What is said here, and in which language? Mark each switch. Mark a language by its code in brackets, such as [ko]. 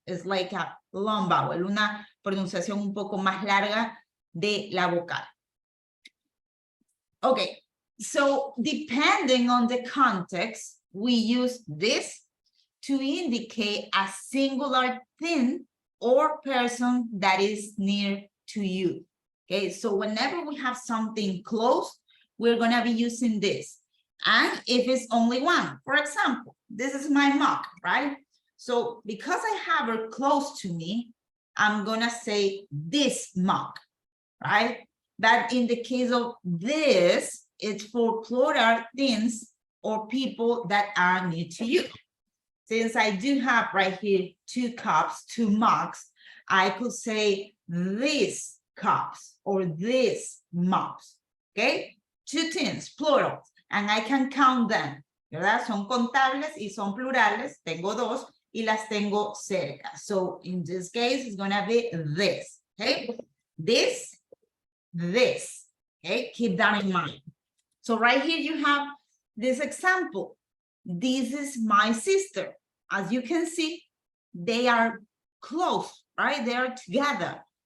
[en] It's like a long vowel, [es] una pronunciación un poco más larga de la vocal. [en] Okay, so depending on the context, we use this to indicate a singular thing or person that is near to you. Okay, so whenever we have something close, we're gonna be using this. And if it's only one, for example, this is my mug, right? So because I have her close to me, I'm gonna say this mug, right? But in the case of this, it's for plural things or people that are near to you. Since I do have right here 2 cups, 2 mugs, I could say these cups or these mugs, okay? 2 things, plural, and I can count them, ¿verdad? [es] Son contables y son plurales, tengo 2 y las tengo cerca. [en] So in this case, it's gonna be this, okay? This, okay? Keep that in mind. So right here you have this example. This is my sister. As you can see, they are close, right? They are together.